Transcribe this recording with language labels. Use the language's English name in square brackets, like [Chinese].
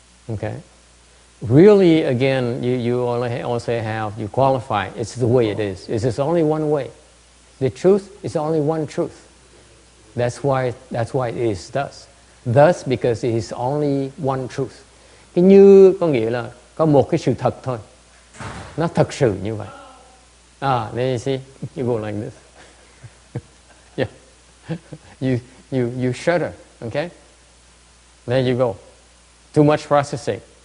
[English] Okay. Really, again, you also have, you qualify, it's the way it is. It's only one way. The truth is only one truth. That's why it is thus. Thus because it is only one truth. [Vietnamese] Cái như có nghĩa là có một cái sự thật thôi. Nó thật sự như vậy. [English] There you see, you go like this. Yeah. You shudder, okay? There you go. Too much processing.